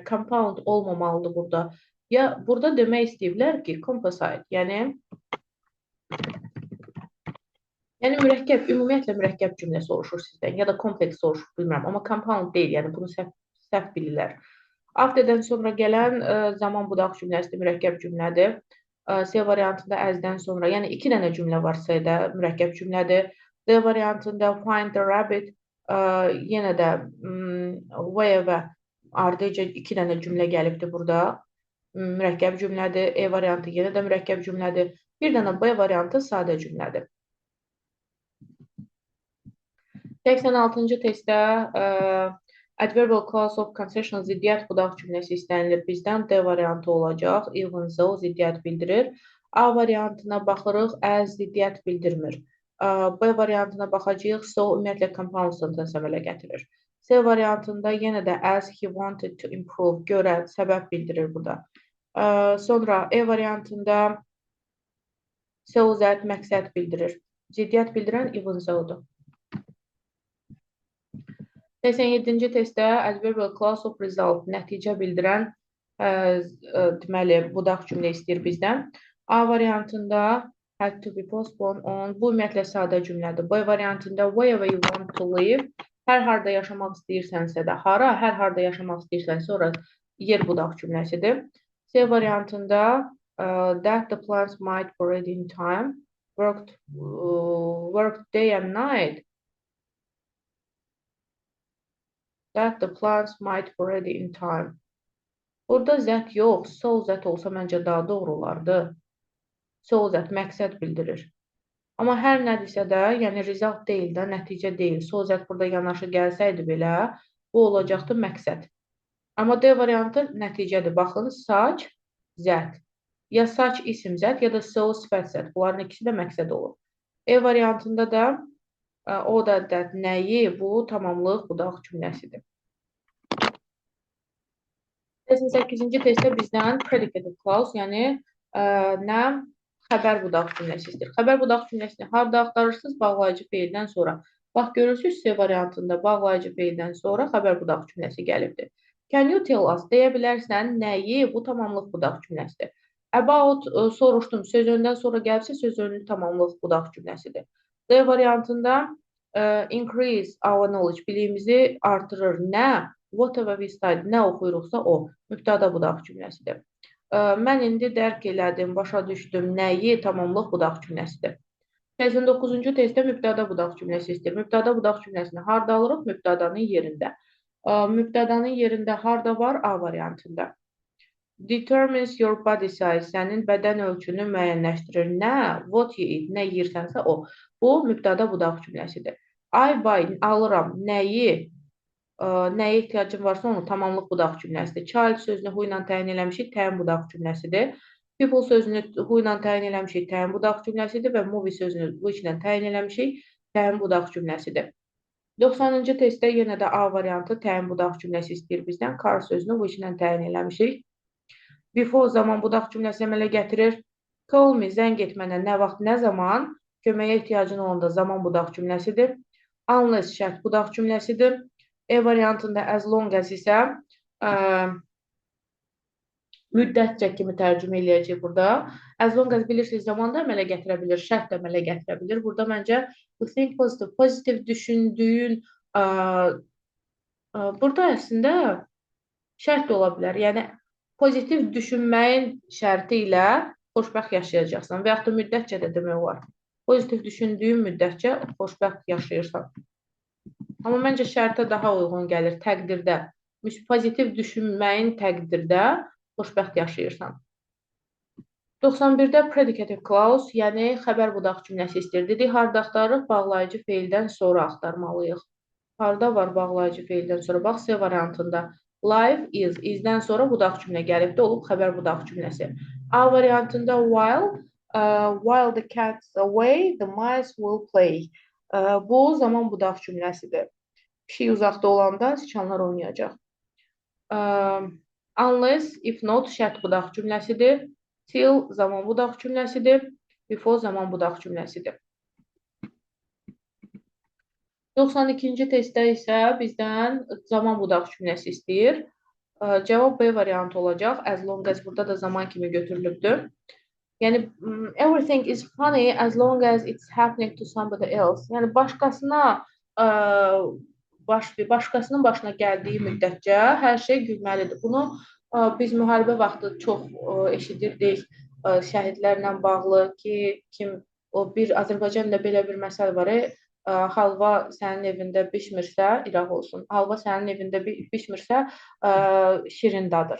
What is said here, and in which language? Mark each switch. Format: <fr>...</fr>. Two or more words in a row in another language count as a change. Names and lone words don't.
<az>Compound olmamalıdır burada. Ya burada demək istəyiblər ki, composite, yəni mürəkkəb, ümumiyyətlə mürəkkəb cümlə soruşur sizdən, ya da kompleks soruşur, bilmirəm. Amma compound deyil, yəni bunu səhv bilirlər. Afterdən sonra gələn zaman budaq cümləsi mürəkkəb cümlədir. C variantında as-dən sonra, yəni 2 dənə cümlə var C-də, mürəkkəb cümlədir. D variantında</az> <en>find the rabbit,</en> <az>yenə də where və ardıca 2 dənə cümlə gəlibdir burada. Mürəkkəb cümlədir. E variantı yenə də mürəkkəb cümlədir. Bir dənə B variantı sadə cümlədir. 86-cı testdə</az> <en>adverbial clause of concession</en> <az>ziddiyyət budaq cümləsi istənilir bizdən. D variantı olacaq.</az> <en>Even though</en> <az>ziddiyyət bildirir. A variantına baxırıq. As ziddiyyət bildirmir. B variantına baxacağıq. So ümumiyyətlə</az> <en>compound sentence</en> <az>əmələ gətirir. C variantında yenə də</az> <en>as he wanted to improve</en> <az>görə səbəb bildirir burada. Sonra E variantında</az> <en>so that</en> <az>məqsəd bildirir. Ciddiyyət bildirən</az> <en>even so-</en> <az>dur. 87-ci testdə</az> <en>adverbial clause of result</en> <az>nəticə bildirən deməli budaq cümlə istəyir bizdən. A variantında</az> <en>had to be postponed on</en> <az>bu ümumiyyətlə sadə cümlədir. B variantında</az> <en>wherever you want to live</en> <az>hər harda yaşamaq istəyirsənsə də hara, hər harda yaşamaq istəyirsənsə ora yer budaq cümləsidir. C variantında</az> <en>that the plants might be ready in time worked day and night that the plants might be ready in time.</en> <az>Burada that yox,</az> <en>so that</en> <az>olsa məncə daha doğru olardı.</az> <en>So that</en> <az>məqsəd bildirir. Amma hər nədirsə də, yəni result deyil də, nəticə deyil.</az> <en>So that</en> <az>burada yanaşı gəlsəydi belə, bu olacaqdı məqsəd. Amma D variantı nəticədir. Baxın,</az> <en>such, that.</en> <az>Ya such isim zət, ya da so sifət zət. Bunların ikisi də məqsəd olur. E variantında da o da that nəyi, bu tamamlıq budaq cümləsidir. 88-ci testdə bizdən</az> <en>predicative clause,</en> <az>yəni nə xəbər budaq cümləsi istəyir. Xəbər budaq cümləsini harda axtarırsınız? Bağlayıcı feildən sonra. Bax, görürsünüz C variantında bağlayıcı feildən sonra xəbər budaq cümləsi gəlibdir.</az> <en>Can you tell us?</en> <az>Deyə bilərsən nəyi? Bu tamamlıq budaq cümləsidir. About soruşdum. Söz öndən sonra gəlibsə söz önlü tamamlıq budaq cümləsidir. D variantında</az> <en>increase our knowledge,</en> <az>biliyimizi artırır. Nə?</az> <en>Whatever we study,</en> <az>nə oxuyuruqsa o. Mübtəda budaq cümləsidir. Mən indi dərk elədim, başa düşdüm. Nəyi? Tamamlıq budaq cümləsidir. 89-cu testdə mübtəda budaq cümləsi istəyir. Mübtəda budaq cümləsini harda alırıq? Mübtədanın yerində. Mübtədanın yerində harda var? A variantında.</az> <en>Determines your body size,</en> <az>sənin bədən ölçünü müəyyənləşdirir. Nə?</az> <en>What you eat,</en> <az>nə yeyirsənsə o. Bu mübtəda budaq cümləsidir.</az> <en>I buy,</en> <az>alıram. Nəyi? Nəyə ehtiyacın varsa onu tamamlıq budaq cümləsidir. Child sözünü hu ilə təyin eləmişik, təyin budaq cümləsidir. People sözünü hu ilə təyin eləmişik, təyin budaq cümləsidir və movie sözünü bu ilə təyin eləmişik, təyin budaq cümləsidir. 90-cı testdə yenə də A variantı təyin budaq cümləsi istəyir bizdən. Car sözünü bu ilə təyin eləmişik. Before zaman budaq cümləsi əmələ gətirir.</az> <en>Call me,</en> <az>zəng et mənə, nə vaxt, nə zaman, köməyə ehtiyacın olanda zaman budaq cümləsidir. Unless şərt budaq cümləsidir. E variantında</az> <en>as long as</en> <az>isə müddətcə kimi tərcümə eləyəcək burada.</az> <en>As long as</en> <az>bilirsiniz, zaman da əmələ gətirə bilir, şərt də əmələ gətirə bilir. Burada məncə</az> <en>think positive,</en> <az>pozitiv düşündüyün burada əslində şərt də ola bilər. Yəni, pozitiv düşünməyin şərti ilə xoşbəxt yaşayacaqsan və yaxud da müddətcə də demək olar. Pozitiv düşündüyün müddətcə xoşbəxt yaşayırsan. Amma məncə şərtə daha uyğun gəlir təqdirdə. Pozitiv düşünməyin təqdirdə xoşbəxt yaşayırsan. 91-də</az> <en>predicative clause,</en> <az>yəni xəbər budaq cümləsi istəyir. Dedik, harda axtarırıq? Bağlayıcı feildən sonra axtarmalıyıq. Harda var bağlayıcı feildən sonra? Bax, C variantında.</az> <en>Life is,</en> <az>izdən sonra budaq cümlə gəlibdə olub xəbər budaq cümləsi. A variantında</az> <en>while the cat's away, the mice will play.</en> <az>Bu zaman budaq cümləsidir. Pişik uzaqda olanda siçanlar oynayacaq.</az> <en>Unless, if not,</en> <az>şərt budaq cümləsidir. Till zaman budaq cümləsidir. Before zaman budaq cümləsidir. 92-ci testdə isə bizdən zaman budaq cümləsi istəyir. Cavab B variantı olacaq.</az> <en>As long as</en> <az>burada da zaman kimi götürülübdür. Yəni,</az> <en>everything is funny as long as it's happening to somebody else.</en> <az>Yəni, başqasının başına gəldiyi müddətcə hər şey gülməlidir. Bunu biz müharibə vaxtı çox eşidirdik şəhidlərlə bağlı ki, bir Azərbaycanda belə bir məsəl var, halva sənin evində bişmirsə, İraq olsun, halva sənin evində bişmirsə, şirin dadır.</az>